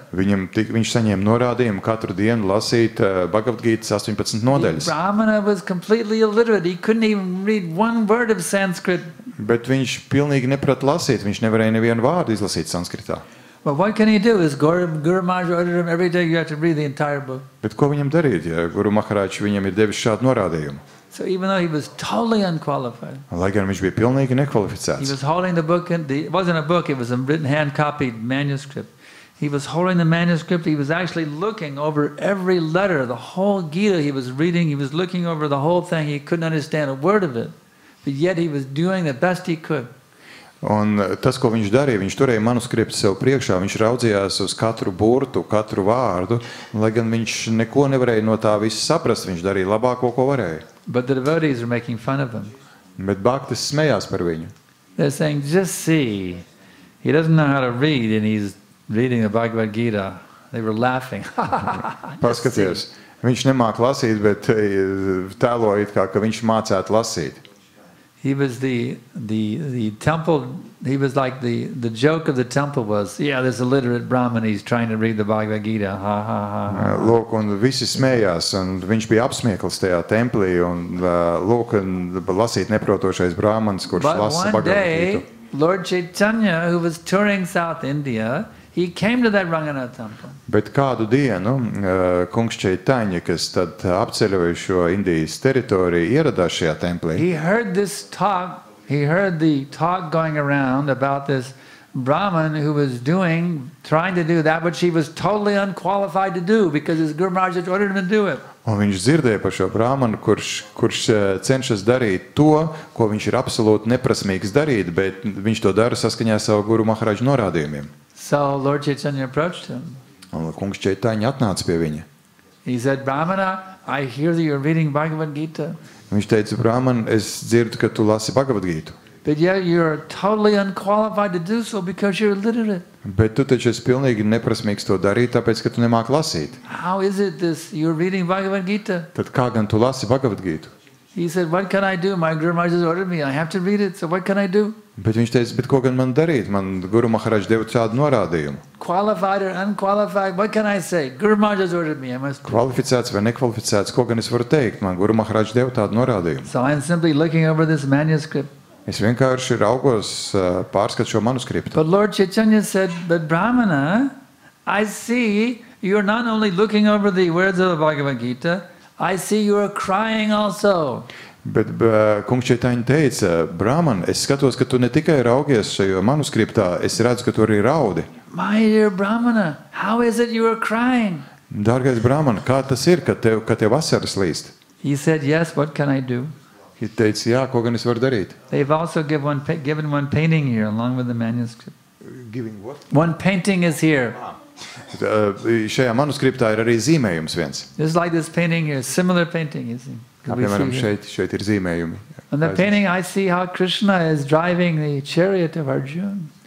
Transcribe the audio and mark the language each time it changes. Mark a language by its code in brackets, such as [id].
[lv] Viņš saņēma norādījumu katru dienu lasīt Bhagavad Gītas 18 nodaļas. [en] The Brahmana was completely illiterate. He couldn't even read one word of Sanskrit. [lv] Bet viņš pilnīgi neprata lasīt. Viņš nevarēja nevienu vārdu izlasīt sanskritā. [en] Well, what can he do? His Guru Maharaj ordered him every day you have to read the entire book. [lv] Bet ko viņam darīt, ja Guru Maharaj viņam ir devis šādu norādījumu? [en] So even though he was totally unqualified, [lv] lai gan viņš bija pilnīgi nekvalificēts. [en] He was holding the book, it wasn't a book, it was a written hand-copied manuscript. He was holding the manuscript, he was actually looking over every letter, the whole Gita he was reading, he was looking over the whole thing, he couldn't understand a word of it, but yet he was doing the best he could. [lv] Un tas, ko viņš darīja, viņš turēja manuskriptu sev priekšā, viņš raudzījās uz katru burtu, katru vārdu, lai gan viņš neko nevarēja no tā visu saprast, viņš darīja labāko, ko varēja. [en] But the devotees are making fun of him. [lv] Bet bhaktis smējās par viņu. [en] They're saying, just see, he doesn't know how to read and he's reading the Bhagavad Gita. They were laughing. [lv] Paskaties, viņš nemāk lasīt, bet tēloja it kā, ka viņš mācētu lasīt. [en] he was the temple. He was like the joke of the temple was, yeah, this illiterate Brahmin, he's trying to read the Bhagavad Gita. Ha ha ha. [lv] Lūk, un visi smējās, un viņš bija apsmiekls tajā templī, un lūk, un lasīt neprotošais brāmanis, kurš [en] But [lv] lasa [en] one [lv] Bhagavad [en] day, [lv] Gītu. [en] Lord Chaitanya, who was touring South India, he came to that Ranganath temple. [lv] Bet kādu dienu kungs Čaitaņa, kas tad apceļoja šo Indijas teritoriju, ieradās šajā templī. [en] He heard this talk. He heard the talk going around about this Brahmin who was trying to do that which he was totally unqualified to do because his Guru Maharaj had ordered him to do it. [lv] Un viņš dzirdēja par šo brāmanu, kurš cenšas darīt to, ko viņš ir absolūti neprasmīgs darīt, bet viņš to dara saskaņā savu Guru Maharaģu norādījumiem. [en] So Lord Chaitanya approached him. [lv] Un kungs Čaitaņa atnāca pie viņa. [en] He said, Brahmana, I hear that you're reading Bhagavad Gita. [lv] Viņš teica, brāman, es dzirdu, ka tu lasi Bhagavad Gītu. [en] But yet you're totally unqualified to do so because you're illiterate. [lv] Bet tu taču esi pilnīgi neprasmīgs to darīt, tāpēc, ka tu nemāki lasīt. [en] How is it this? You're reading Bhagavad Gita. [lv] Tad kā gan tu lasi Bhagavad Gītu? [en] He said, what can I do? My Guru Maharaj has ordered me. I have to read it. So what can I do? [lv] Bet viņš teica, bet ko gan man darīt? Man Guru Maharaģ deva tādu norādījumu. [en] Qualified or unqualified, what can I say? Guru Maharaj has ordered me. I must. [lv] Kvalificēts vai nekvalificēts, ko gan es varu teikt? Man Guru Maharaģ deva tādu norādījumu. [en] So I'm simply looking over this manuscript. [lv] Es vienkārši raugos, pārskatu šo manuskriptu. [en] But Lord Chaitanya said, but Brahmana, I see you're not only looking over the words of the Bhagavad Gita, I see you are crying also. [lv] Bet kungs Čaitaņa teica, brāman, es skatos, ka tu ne tikai raugies šajā manuskriptā, es redzu, ka tu arī raudi. [en] My dear Brahmana, how is it you are crying? [lv] Dārgais brāman, kā tas ir, ka tev asaras līst? [en] He said, yes, what can I do? [lv] Viņš teica, jā, ko gan es varu darīt? [en] They've also given one painting here along with the manuscript. Giving what? One painting is here. [lv] Šajā manuskriptā ir arī zīmējums viens. [en] Just like this painting here, similar painting, you see. [lv] Piemēram, šeit ir zīmējumi. [en] On the painting I see how Krishna is driving the chariot of Arjuna.